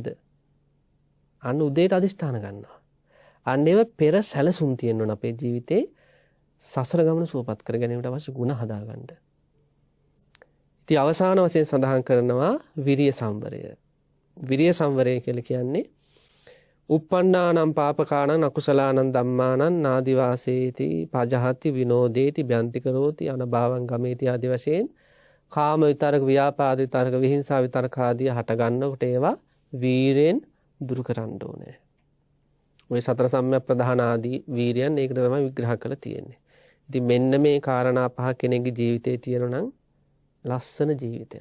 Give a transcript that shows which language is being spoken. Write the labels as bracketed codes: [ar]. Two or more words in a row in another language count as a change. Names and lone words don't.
[si] අන්න උදේට අදිෂ්ඨාන ගන්නවා. අන්න ඒව පෙර සැලසුම් තියෙන්න ඕන අපේ ජීවිතේ සසර ගමන සුවපත් කර ගැනීමට අවශ්‍ය ගුණ හදාගන්න. ඉතින් අවසාන වශයෙන් සඳහන් කරනවා විරිය සංවරය. විරිය සංවරය කියලා කියන්නේ [pi] uppannānaṁ pāpakānaṁ akusalaanaṁ dhammānaṁ nādivāsēti pajahati vinodeti byanti karoti anabhavaṁ gameti [si] ආදි වශයෙන් කාම විතරක ව්‍යාපාද විතරක විහිංසා විතරක ආදී හට ගන්නකොට ඒවා වීරයෙන් දුරු කරන්න ඕනේ. ওই සතර සම්‍යක් ප්‍රධාන ආදී වීරයන් ඒකට තමයි විග්‍රහ කරලා තියෙන්නේ. ඉතින් මෙන්න මේ කාරණා පහ කෙනෙකුගේ ජීවිතේ තියෙනවා නම් ලස්සන ජීවිතයක්.